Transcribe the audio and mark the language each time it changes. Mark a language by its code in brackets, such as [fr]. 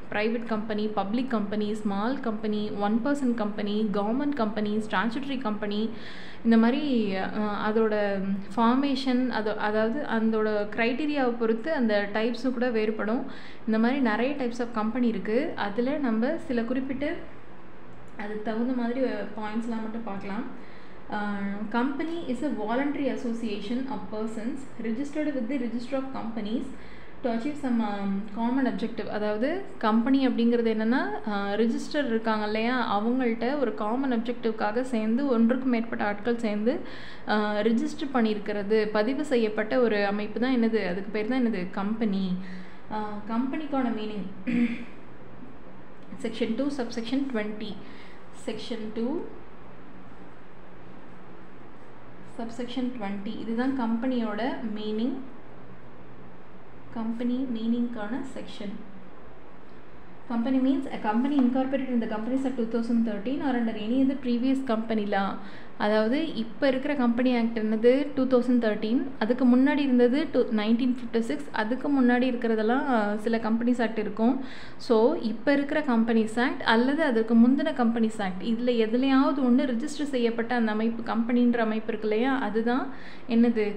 [ta] Private company, public company, small company, 1% company, government company, statutory company, இந்த மாதிரி அதோட formation, அதாவது அதோட க்ரைட்டீரியாவை பொறுத்து அந்த டைப்ஸும் கூட வேறுபடும். இந்த மாதிரி நிறைய டைப்ஸ் ஆஃப் கம்பெனி இருக்குது. அதில் நம்ம சில குறிப்பிட்டு அதுக்கு தகுந்த மாதிரி பாயிண்ட்ஸ்லாம் மட்டும் பார்க்கலாம். [en] Company is a voluntary association of persons registered with the register of companies to achieve some common objective. [ta] அதாவது கம்பெனி அப்படிங்கிறது என்னென்னா, ரிஜிஸ்டர் இருக்காங்க இல்லையா, அவங்கள்ட்ட ஒரு காமன் அப்ஜெக்டிவ்காக சேர்ந்து ஒன்றுக்கும் மேற்பட்ட ஆட்கள் சேர்ந்து ரிஜிஸ்டர் பண்ணியிருக்கிறது, பதிவு செய்யப்பட்ட ஒரு அமைப்பு தான் என்னது, அதுக்கு பேர் தான் என்னது? Company. கம்பெனிக்கான meaning section 2 subsection 20. Section 2 subsection 20 இதுதான் கம்பெனியோட meaning. Company மீனிங்கான section. [en] Company means a company incorporated in the Companies Act 2013 or under any other previous company law. [ta] அதாவது இப்போ இருக்கிற கம்பெனி ஆக்ட் என்னது? 2013. அதுக்கு முன்னாடி இருந்தது 1956. அதுக்கு முன்னாடி இருக்கிறதெல்லாம் சில கம்பெனிஸ் ஆக்ட் இருக்கும். ஸோ இப்போ இருக்கிற கம்பெனிஸ் ஆக்ட் அல்லது அதற்கு முந்தின கம்பெனிஸ் ஆக்ட், இதில் எதுலையாவது ஒன்று ரிஜிஸ்டர் செய்யப்பட்ட அந்த அமைப்பு, கம்பெனின்ற அமைப்பு இருக்கு இல்லையா, அதுதான் என்னது?